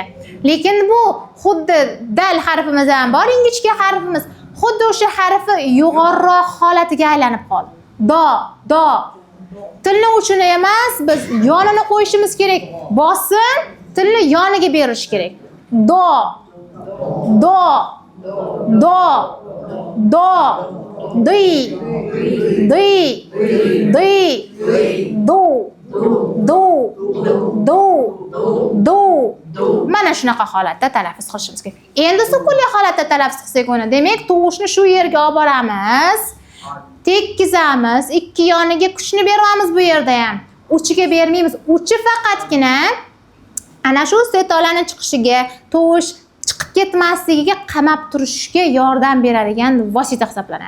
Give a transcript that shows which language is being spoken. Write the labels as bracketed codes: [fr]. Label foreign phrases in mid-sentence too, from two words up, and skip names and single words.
[uz] Lekin bu xuddi dal harfimiz ham bor, ingichka harfimiz. Xuddi o'sha harfi yo'g'onroq holatiga aylanib qoldi. Do. Tilni uchini emas, biz yonini qo'yishimiz kerak. Bosim tilni yoniga berish kerak. Do, do, do, do, di, di, di, do, do, do, do. Mana shunaqa holatda talaffuz qilishimiz kerak. Endi sukunli holatda talaffuz qilsak uni, demak, tovushni shu yerga olib boramiz. Tekkizamiz, ikki yoniga kuchni beramiz bu yerda ham. Uchiga bermaymiz. Uchi faqatgina ana shu setolaning chiqishiga, tovush chiqib ketmasligiga qamab turishga yordam beradigan vosita hisoblanadi.